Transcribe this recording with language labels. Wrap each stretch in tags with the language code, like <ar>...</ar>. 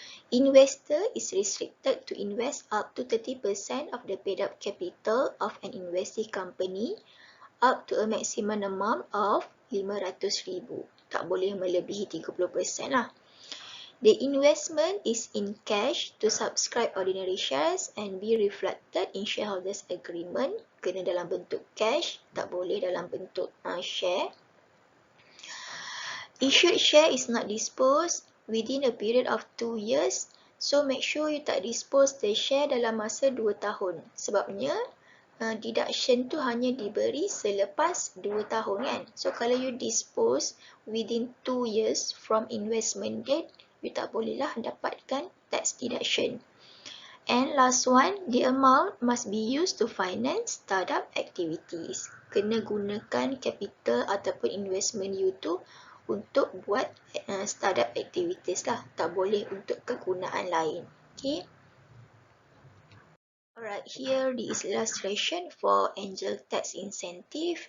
<en>Investor is restricted to invest up to 30% of the paid up capital of an investee company up to a maximum amount of 500,000. Tak boleh melebihi 30% lah. The investment is in cash to subscribe ordinary shares and be reflected in shareholders agreement.</en> <ms>Kena dalam bentuk cash, tak boleh dalam bentuk share.</ms> <en>Issued share is not disposed within a period of 2 years. So make sure you tak dispose the share</en> <ms>dalam masa 2 tahun. Sebabnya deduction tu hanya diberi selepas 2 tahun kan.</ms> <en>So kalau you dispose within 2 years from investment date, you</en> <ms>tak bolehlah dapatkan</ms> <en>tax deduction. And last one, the amount must be used to finance startup activities.</en> <ms>Kena gunakan capital ataupun investment you tu untuk buat startup activities lah. Tak boleh untuk kegunaan lain.</ms> <en>Okay. Alright, here the illustration for angel tax incentive.</en>